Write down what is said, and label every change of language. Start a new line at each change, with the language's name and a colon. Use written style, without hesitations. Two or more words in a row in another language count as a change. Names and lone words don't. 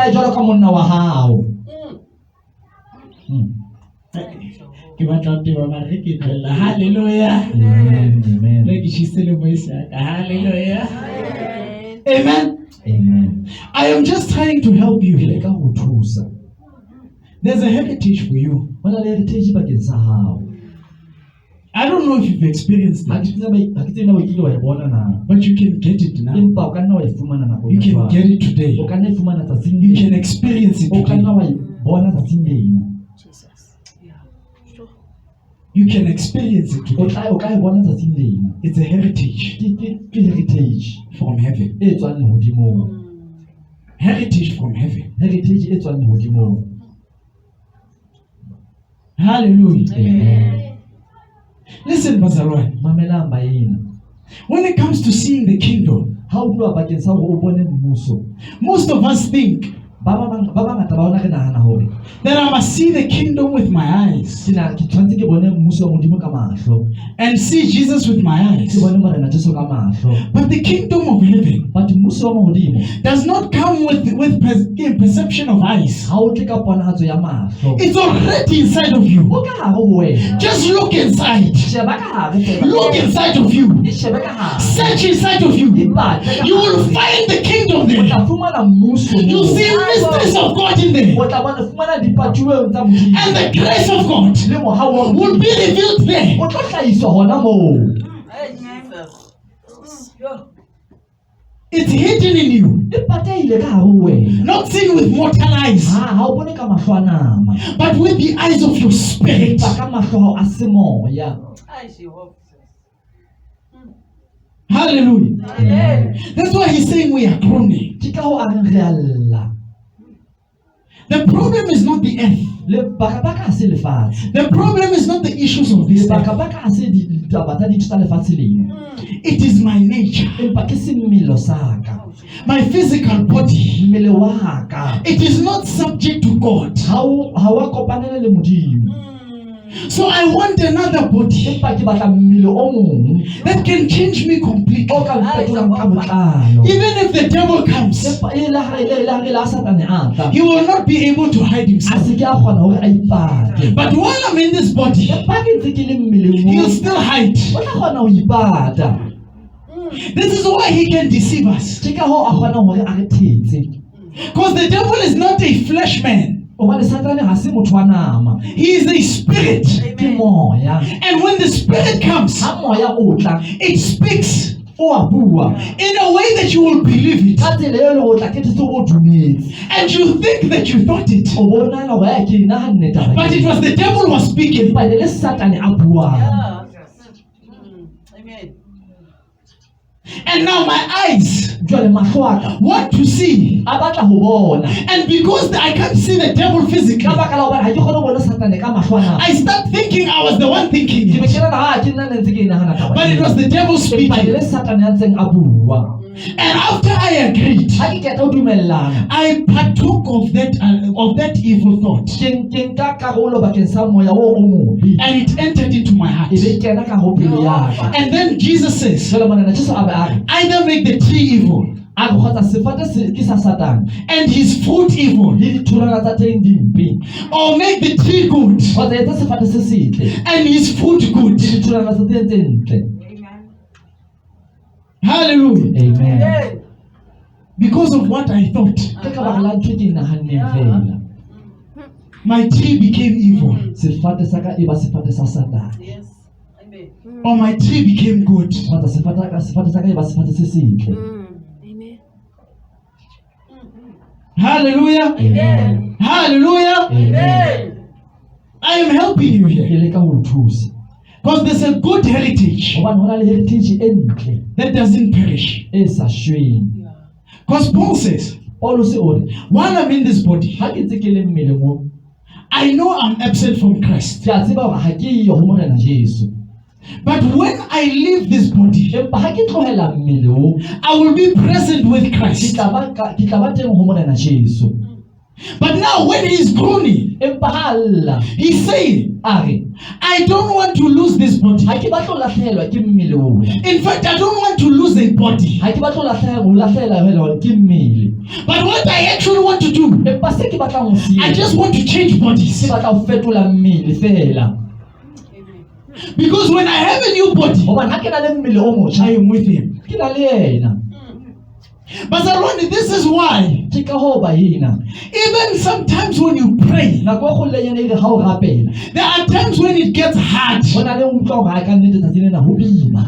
English: Hallelujah. Amen. Amen. I am just trying to help you
Southern Sotho: Ke
English: here.
Southern Sotho: leka ho thusa.
English: There's a heritage for you.
Southern Sotho: Hona le heritage bakeng sa hao.
English: I don't know if you've experienced
Southern Sotho: Ha
English: it,
Southern Sotho: ke tsebe na o kile wa e bona na.
English: but you can get it now.
Southern Sotho: Empa o ka nna wa e fumana nako
English: You can get it today.
Southern Sotho: O ka nna e fumana tsatsing
English: You
Southern Sotho: lena.
English: can experience it
Southern Sotho: O ka
English: today.
Southern Sotho: nna wa e bona tsatsing lena.
English: You can experience it
Southern Sotho: O
English: today.
Southern Sotho: o ka e bona tsatsing lena.
English: It's a heritage
Southern Sotho: Ke heritage
English: from heaven.
Southern Sotho: e tswang lehodimong.
English: Heritage from heaven.
Southern Sotho: Heritage e tswang lehodimong.
English: Hallelujah. Amen. Listen, Bazalwane.
Southern Sotho: Mamelang baena.
English: When it comes to seeing the kingdom,
Southern Sotho: Ha o bua bakeng sa hore o bone mmuso.
English: most of us think
Southern Sotho: Ba bangata ba ona re nahana hore
English: that I must see the kingdom with my eyes
Southern Sotho: ke tshwantse ke bone mmuso wa modimo ka mahlo.
English: and see Jesus with my
Southern Sotho: Ke
English: eyes.
Southern Sotho: bone morena Jesu ka mahlo.
English: But the kingdom of heaven
Southern Sotho: But mmuso wa mahodimo
English: does not come with perception of eyes.
Southern Sotho: ha o tle ka ponahatso ya mahlo.
English: It's already inside of you.
Southern Sotho: O ka hare ho wena.
English: Just look inside.
Southern Sotho: Sheba ka hare fela.
English: Look inside of you.
Southern Sotho: Sheba ka hare.
English: Search inside of you. You will find the kingdom
Southern Sotho: O
English: there.
Southern Sotho: tla fumana mmuso.
English: You'll see mysteries of God in there.
Southern Sotho: O tla fumana dipatuweng tsa modimo.
English: And the grace of God
Southern Sotho: Le mohau wa
English: will
Southern Sotho: modimo.
English: be revealed there.
Southern Sotho: O tlo hlahiswa hona moo.
English: Hey, Jesus. It's hidden in you.
Southern Sotho: E patehile ka hare ho wena.
English: Not seen with mortal eyes,
Southern Sotho: Ha o bone ka mahlo a nama.
English: but with the eyes of your spirit.
Southern Sotho: Empa ka mahlo a semoya.
English: Ay, Jehovah. Hallelujah. Amen. That's why he's saying we are groaning.
Southern Sotho: Ke ka ho a reng re alla.
English: The problem is not the earth.
Southern Sotho: Lebaka ha se lefatshe.
English: The problem is not the issues of this earth.
Southern Sotho: Lebaka ha se ditaba tsa ditho tsa lefatshe lena.
English: It is my nature,
Southern Sotho: Empa ke semelo sa ka.
English: my physical body.
Southern Sotho: Mmele wa ka.
English: It is not subject to God.
Southern Sotho: Ha wa kopanela le modimo.
English: So I want another body
Southern Sotho: Empa ke batla mmele o mong
English: that can change me completely.
Southern Sotho: o ka mpetolang ka botlalo.
English: Even if the devil comes,
Southern Sotho: Empa e la Satane a tla.
English: he will not be able to hide
Southern Sotho: A
English: himself.
Southern Sotho: se ke a kgona hore a ipate.
English: But while I'm in this body,
Southern Sotho: Empa ke ntse ke le mmeleng
English: he'll
Southern Sotho: moo,
English: still hide.
Southern Sotho: o tla kgona ho ipata.
English: This is why he can deceive us.
Southern Sotho: Ke ka hoo a kgona hore a re thetse.
English: Because the devil is not a flesh man.
Southern Sotho: Hobane Satane ha se motho wa nama.
English: He is a spirit.
Southern Sotho: Ke moya.
English: And when the spirit comes,
Southern Sotho: Ha moya o tla,
English: it speaks
Southern Sotho: o a bua.
English: in a way that you will believe it.
Southern Sotho: Ka tsela e leng hore o tla qetetse o dumetse.
English: And you think that you thought it.
Southern Sotho: O bona hore ha ke nahanne taba.
English: But it was the devil who was speaking.
Southern Sotho: Empa le Satane a buang.
English: Yeah. Amen. And now my eyes
Southern Sotho: Jwale mahlo a ka
English: want to see.
Southern Sotho: a batla ho bona.
English: And because I can't see the devil physically,
Southern Sotho: Ka baka la hobane ha ke kgone ho bona Satane ka mahlo a nama.
English: I start thinking I was the one thinking
Southern Sotho: Ke be
English: it.
Southern Sotho: ke nahana ha ke nna ne ntse ke nahana taba.
English: But it was the devil
Southern Sotho: Empa
English: speaking.
Southern Sotho: le Satane a ntseng a bua.
English: And after I agreed,
Southern Sotho: Ha ke qeta ho dumellana,
English: I partook of that evil thought.
Southern Sotho: ke nka karolo bakeng sa moya o mobe.
English: And it entered into my heart.
Southern Sotho: E be kena ka ho pelo ya ka.
English: And then Jesus says,
Southern Sotho: Jwale monana Jesu a be a re,
English: either make the tree evil
Southern Sotho: a re kgotsa sefate ke sa Satane
English: and his fruit evil,
Southern Sotho: le ditholwana tsa teng di mpe,
English: or make the tree good
Southern Sotho: kgotsa etsa sefate se setle
English: and his fruit good.
Southern Sotho: le ditholwana tsa teng tse ntle.
English: Hallelujah. Amen. Amen. Because of what I thought,
Southern Sotho: Ke ka baka la ntho e ke nahanneng fela.
English: my tree became evil,
Southern Sotho: Sefate sa ka e ba sefate sa Satane.
English: Yes. Amen. or my tree became good.
Southern Sotho: Kgotsa sefate sa ka e ba sefate se setle.
English: Amen. Hallelujah. Amen. Hallelujah. Amen. I am helping you
Southern Sotho: Ke
English: here.
Southern Sotho: leka ho o thusa.
English: Because there's a good heritage
Southern Sotho: Hobane hona le heritage e ntle
English: that doesn't perish.
Southern Sotho: e sa shweng.
English: Because Paul says,
Southern Sotho: Paulus o re,
English: while I'm in this body,
Southern Sotho: ha ke ntse ke le mmeleng mo,
English: I know I'm absent from Christ.
Southern Sotho: ke a tseba hore ha ke yo ho morena Jesu.
English: But when I leave this body,
Southern Sotho: Empa ha ke tlohela mmele o,
English: I will be present with
Southern Sotho: ke
English: Christ.
Southern Sotho: tla ba teng ho morena Jesu.
English: But now when he's groaning,
Southern Sotho: Empa ha lla,
English: he's saying,
Southern Sotho: a re,
English: I don't want to lose this body.
Southern Sotho: ha ke batlo lahlehelwa ke mmele o.
English: In fact, I don't want to lose a body.
Southern Sotho: Ha ke batlo lahlehelwa ke mmele.
English: But what I actually want to do,
Southern Sotho: Empa se ke batlang ho se
English: I
Southern Sotho: etsa,
English: just want to change
Southern Sotho: ke
English: bodies.
Southern Sotho: batla ho fetola mmele fela.
English: Because when I have a new body,
Southern Sotho: Hobane ha ke na le mmele o
English: I
Southern Sotho: motjha,
English: am with him.
Southern Sotho: ke na le yena.
English: But this is why,
Southern Sotho: Ke ka hoo ba ena.
English: even sometimes when you pray,
Southern Sotho: Nako e kgolo ena ere ha o rapela.
English: there are times when it gets hard.
Southern Sotho: Ho na le utlwa hore ha ka nnete tsatsing lena ho boima.